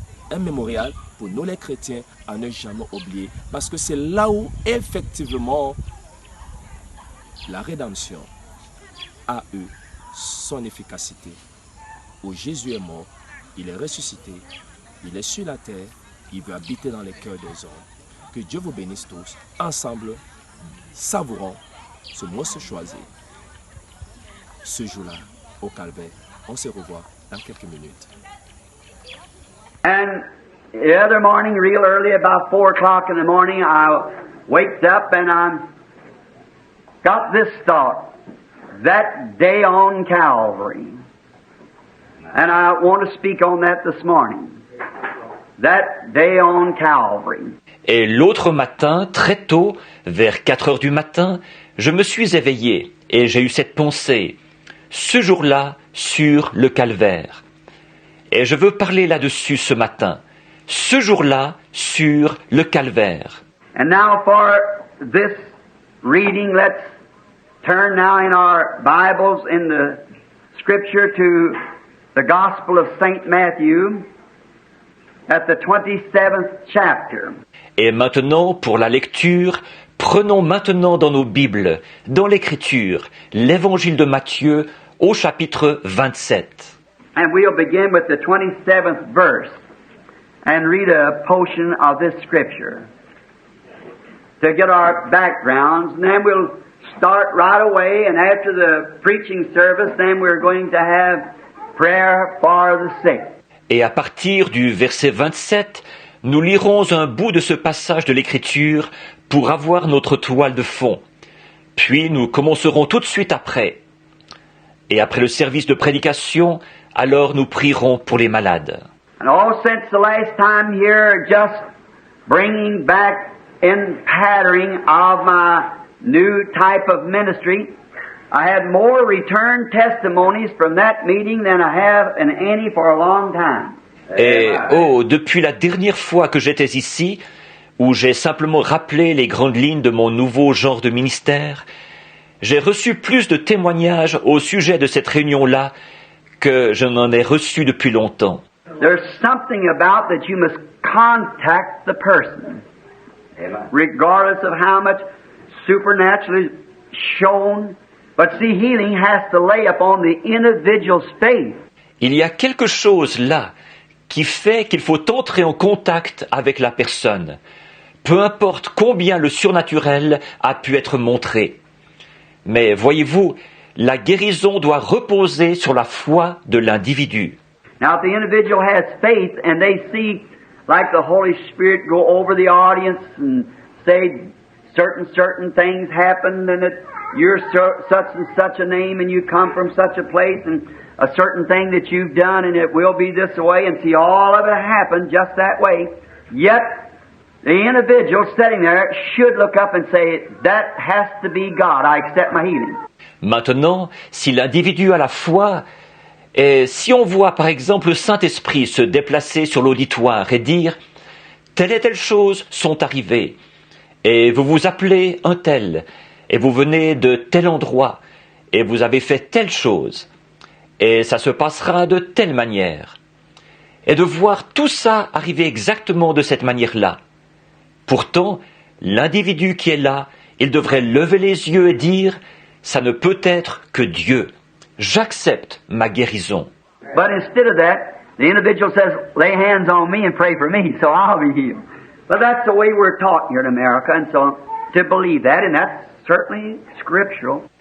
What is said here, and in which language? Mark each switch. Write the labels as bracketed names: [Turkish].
[French] Un mémorial pour nous les chrétiens à ne jamais oublier, parce que c'est là où effectivement la rédemption a eu son efficacité, où Jésus est mort, il est ressuscité, il est sur la terre, il veut habiter dans les cœurs des hommes. Que Dieu vous bénisse tous. Ensemble, savourons ce morceau choisi. Ce jour-là, au calvaire. On se revoit dans quelques minutes. [English] And the other morning, real early, about 4 o'clock in the morning, I waked up and I got this thought. That day on Calvary. And I want to speak on that this morning. That day on Calvary. [French] Et l'autre matin, très tôt, vers 4 heures du matin, je me suis éveillé et j'ai eu cette pensée. Ce jour-là, sur le calvaire. Et je veux parler là-dessus ce matin. Ce jour-là, sur le calvaire. [English] And now for this reading, let's turn now in our Bibles in the Scripture to the Gospel of St. Matthew at the 27th chapter. [French] Et maintenant, pour la lecture, prenons maintenant dans nos Bibles, dans l'Écriture, l'Évangile de Matthieu au chapitre 27. [English] And we'll begin with the 27th verse and read a portion of this Scripture to get our backgrounds, and then we'll start right away, and after the preaching service, then we're going to have prayer for the sick. [French] Et à partir du verset 27, nous lirons un bout de ce passage de l'Écriture pour avoir notre toile de fond. Puis nous commencerons tout de suite après. Et après le service de prédication, alors nous prierons pour les malades. [English] And all since the last time here, just bringing back in pattering of my new type of ministry, I had more return testimonies from that meeting than I have in any for a long time. [French] Et depuis la dernière fois que j'étais ici, où j'ai simplement rappelé les grandes lignes de mon nouveau genre de ministère, j'ai reçu plus de témoignages au sujet de cette réunion-là que je n'en ai reçu depuis longtemps. [English] There's something about that you must contact the person, regardless of how much supernaturally shown. But see, healing has to lay upon the individual's faith. [French] Il y a quelque chose là qui fait qu'il faut entrer en contact avec la personne, peu importe combien le surnaturel a pu être montré. Mais voyez-vous, la guérison doit reposer sur la foi de l'individu. [English] Now, if the individual has faith and they see, like the Holy Spirit go over the audience and say certain things happened, and that you're such and such a name and you come from such a place, and a certain thing that you've done and it will be this way, and see all of it happen just that way, yet the individual sitting there should look up and say, that has to be God. I accept my healing. [French] Maintenant, si l'individu a la foi, et si on voit par exemple le Saint-Esprit se déplacer sur l'auditoire et dire « telle et telle chose sont arrivées » et vous vous appelez un tel, et vous venez de tel endroit, et vous avez fait telle chose, et ça se passera de telle manière. Et de voir tout ça arriver exactement de cette manière-là. Pourtant, l'individu qui est là, il devrait lever les yeux et dire « ça ne peut être que Dieu. J'accepte ma guérison. » [English] But instead of that, the individual says, lay hands on me and pray for me, so I'll be healed. But that's the way we're taught here in America, and so to believe that, and that's certainly scriptural.